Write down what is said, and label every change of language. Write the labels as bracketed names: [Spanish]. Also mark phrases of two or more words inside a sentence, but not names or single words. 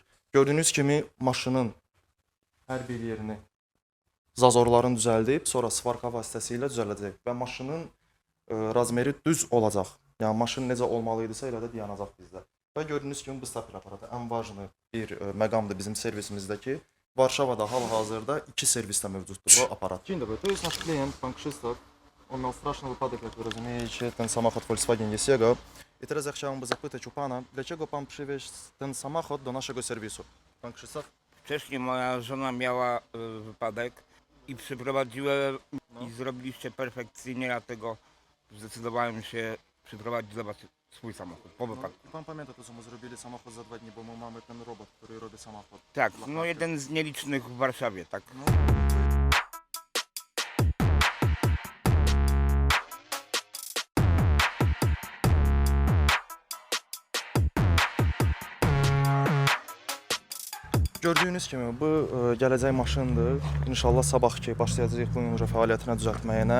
[Azerbaijani] Gördüyünüz kimi maşının hər bir yerini zazorların düzəldib, sonra svarka vasitəsilə düzəldəcək və maşının razmeri düz olacaq. Yəni maşın necə olmalı idisə elə də dayanacaq bizdə. Və gördüyünüz kimi bu stapel aparatı ən vacib bir məqamdır bizim servisimizdə. Varşavada hal-hazırda 2 servisdə mövcuddur bu aparat. [Polish] Dzień dobry, to jest nasz klient, pan Krzysztof. On miał straszny wypadek, jak rozumiecie, ten samochód Volkswagen Jesiego. I teraz ja chciałem zapytać u pana, dlaczego pan przywieźł ten samochód do naszego serwisu? Pan Krzysztof? Wcześniej moja żona miała wypadek i przyprowadziłem i zrobiliście perfekcyjnie, dlatego zdecydowałem się przyprowadzić do was swój samochód po wypadku. Pan pamięta to, co mu zrobili samochód za 2 dni, bo my mamy ten robot, który robi samochód. Tak, no jeden z nielicznych w Warszawie, tak. [Azerbaijani] Gördüyünüz kimi bu gələcək maşındır. İnşallah sabahki başlayacağıq bu ünvə fəaliyyətinə düzəltməyinə.